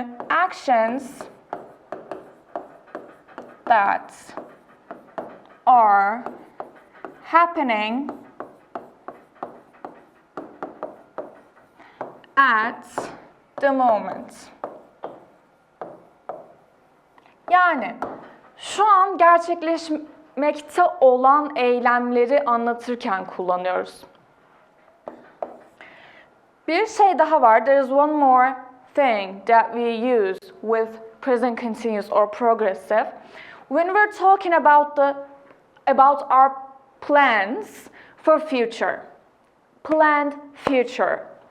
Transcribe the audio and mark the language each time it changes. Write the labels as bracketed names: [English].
[English] Actions that are happening at the moment. [Turkish] Yani şu an gerçekleşmekte olan eylemleri anlatırken kullanıyoruz. Bir şey daha var. [English] There is one more thing that we use with present continuous or progressive. When we're talking about our plans for future. Planned future.